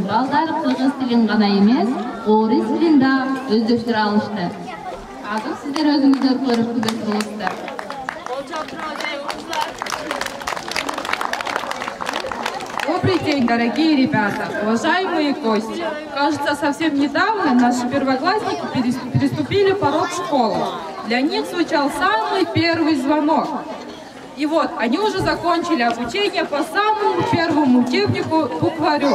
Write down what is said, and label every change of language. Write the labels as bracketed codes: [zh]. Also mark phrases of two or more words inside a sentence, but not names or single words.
[ky] Балдар кыргыз тилин гана эмес, орус тилин да өздөштүрө алышты. Азыр сиздер өзүңүздөр көрүп күбөсү болосуздар. [ru] Добрый день, дорогие ребята, уважаемые гости. Кажется, совсем недавно наши первоклассники переступили порог школы. Для них звучал самый первый звонок. И вот, они уже закончили обучение по самому первому учебнику букварю.